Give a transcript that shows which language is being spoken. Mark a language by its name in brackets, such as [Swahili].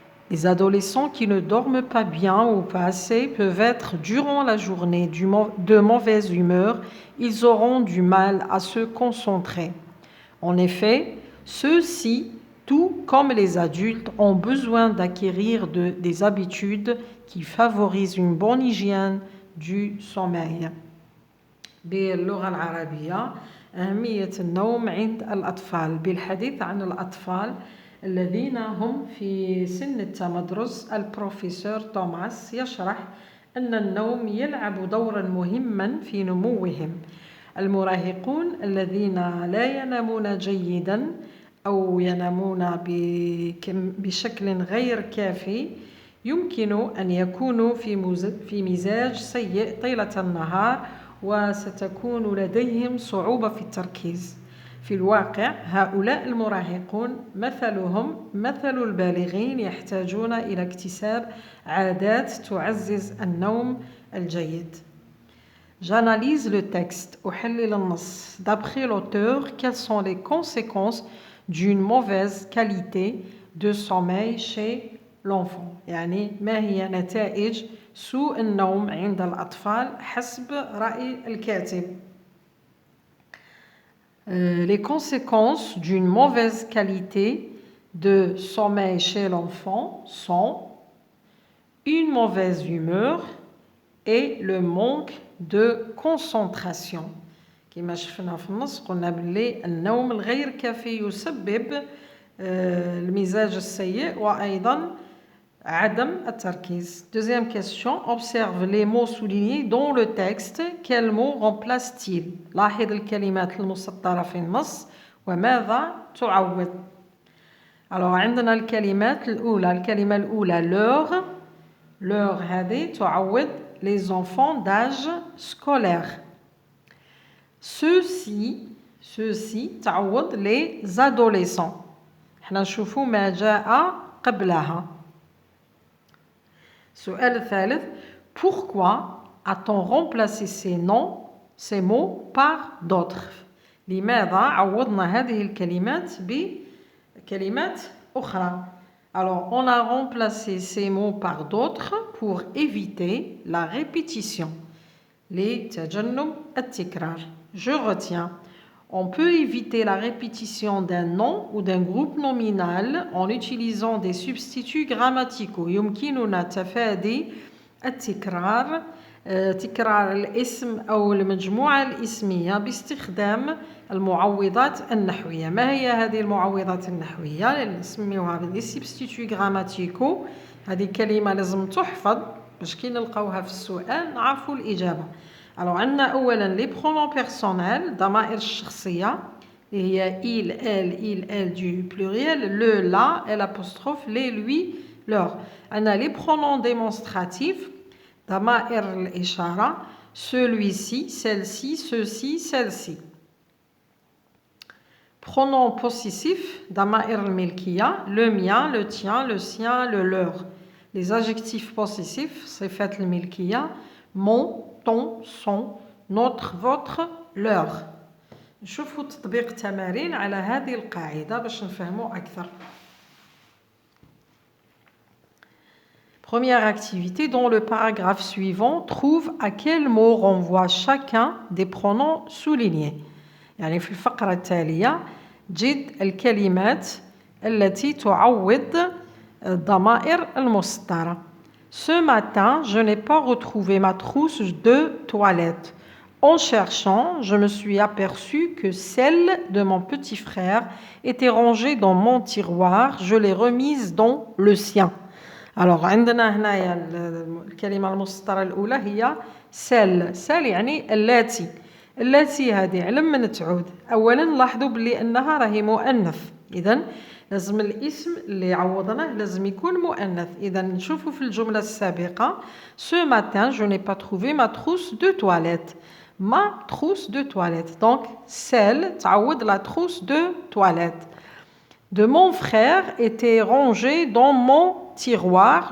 [French] Les adolescents qui ne dorment pas bien ou pas assez peuvent être durant la journée de mauvaise humeur, ils auront du mal à se concentrer. En effet, ceux-ci, tout comme les adultes, ont besoin d'acquérir des habitudes qui favorisent une bonne hygiène du sommeil. [Arabic] باللغة العربية أهمية النوم عند الأطفال بالحديث عن الأطفال الذين هم في سن التمدرس. البروفيسور توماس يشرح أن النوم يلعب دورا مهما في نموهم. المراهقون الذين لا ينامون جيدا أو ينامون بشكل غير كافي يمكن أن يكونوا في مزاج سيء طيلة النهار وستكون لديهم صعوبة في التركيز. في الواقع هؤلاء المراهقون مثلهم مثل البالغين يحتاجون إلى اكتساب عادات تعزز النوم الجيد. [French] J'analyse le texte. [Arabic] أحلل النص. [French] D'après l'auteur, quelles sont les conséquences d'une mauvaise qualité de sommeil chez l'enfant؟ [Arabic] يعني ما هي نتائج سوء النوم عند الأطفال حسب رأي الكاتب. [French] Les conséquences d'une mauvaise qualité de sommeil chez l'enfant sont une mauvaise humeur et le manque de concentration. [Arabic] كما شفنا في النص قلنا باللي النوم الغير كافي يسبب المزاج السيء وأيضا عدم التركيز. [French] Deuxième question, observe les mots soulignés dans le texte. Quels mots remplacent-ils؟ [Arabic] لاحظ الكلمات المسطرة في النص وماذا تعوض؟ [French] Alors [Arabic] عندنا الكلمات الأولى. الكلمة الأولى leur هذه تعوض [French] les enfants d'âge scolaire. Ceux-ci تعوض les adolescents. [Arabic] احنا نشوفوا ما جاء قبلها. السؤال الثالث, [French] pourquoi a-t-on remplacé ces mots par d'autres؟ [Arabic] لماذا عوضنا هذه الكلمات بكلمات أخرى؟ [French] Alors, on a remplacé ces mots par d'autres pour éviter la répétition. [Arabic] لتجنب التكرار. [French] Je retiens. On peut éviter la répétition d'un nom ou d'un groupe nominal en utilisant des substituts grammaticaux. [Arabic] يمكننا تفادي التكرار تكرار الاسم أو المجموعة الاسمية باستخدام المعوضات النحوية. ما هي هذه المعوضات النحوية؟ اللي نسميوها [French] les substituts grammaticaux. [Arabic] هذه كلمة لازم تحفظ باش كي نلقاوها في السؤال نعرفوا الإجابة. [French] Alors [Arabic] عندنا أولا [French] les pronoms personnels [Arabic] ضمائر الشخصية اللي هي [French] il, elle du pluriel, le, la, l'apostrophe, les, lui, leur. عندنا les pronoms démonstratifs [Arabic] ضمائر الإشارة [French] celui-ci, celle-ci, ceux-ci, celle-ci. Pronoms possessifs [Arabic] ضمائر الملكية [French] le mien, le tien, le sien, le leur. Les adjectifs possessifs [Arabic] صفات الملكية [French] mon, ton, son, notre, votre, leur. [Arabic] نشوفوا تطبيق تمارين على هذه القاعدة باش نفهموا أكثر. [French] Première activité, dans le paragraphe suivant, trouve à quel mot renvoie chacun des pronoms soulignés. [Arabic] يعني في الفقرة التالية جد الكلمات التي تعوض الضمائر المسطرة. [French] Ce matin, je n'ai pas retrouvé ma trousse de toilette. En cherchant, je me suis aperçu que celle de mon petit frère était rangée dans mon tiroir. Je l'ai remise dans le sien. [Arabic] Alors, عندنا هنايا الكلمة المسطرة الأولى هي celle يعني التي هذه علم من تعود. أولا لاحظوا بلي أنها راهي مؤنث. إذن لازم الاسم اللي عوضناه لازم يكون مؤنث. إذا نشوفوا في الجملة السابقة [French] ce matin je n'ai pas trouvé ma trousse de toilette. ma trousse de toilette. Donc, celle, تعود la trousse de toilette de mon frère était rangée dans mon tiroir.